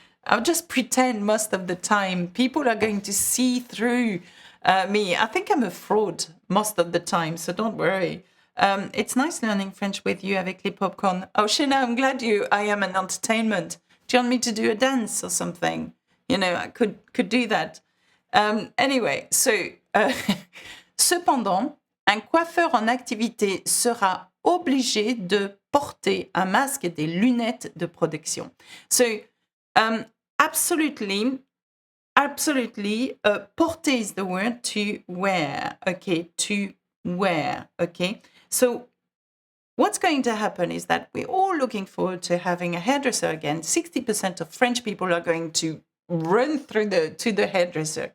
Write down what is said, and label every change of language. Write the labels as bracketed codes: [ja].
[en] I'll just pretend most of the time. People are going to see through me. I think I'm a fraud most of the time, so don't worry. It's nice learning French with you [fr] avec les popcorn. [en] Oh, Shana, I'm glad I am an entertainment. Do you want me to do a dance or something? You know, I could do that. [fr] Anyway, so, cependant, un coiffeur en activité sera obligé de porter un masque et des lunettes de protection. [en] So, absolutely, porter is the word to wear, okay, to wear, okay. So, what's going to happen is that we're all looking forward to having a hairdresser again. 60% of French people are going to run to the hairdresser.